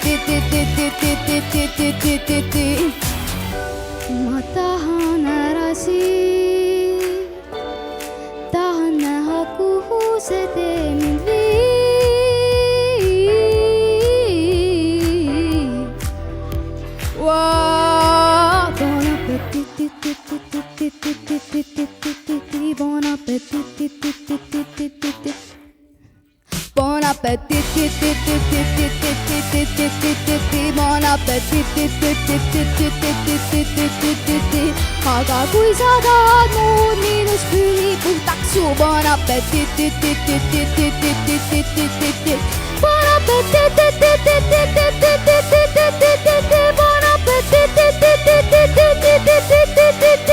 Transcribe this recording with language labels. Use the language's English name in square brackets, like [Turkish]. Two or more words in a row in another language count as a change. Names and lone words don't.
[Estonian] Ma tahan ära siin, tahan näha, kuhu see tee mind viib. [French] Bon appetit, bon appetit. Bon appetit, bon appetit. [Estonian] Aga kui sa tahad muud minust pühi puhtaks su, [French] bon appetit. Bon appetit, bon appetit.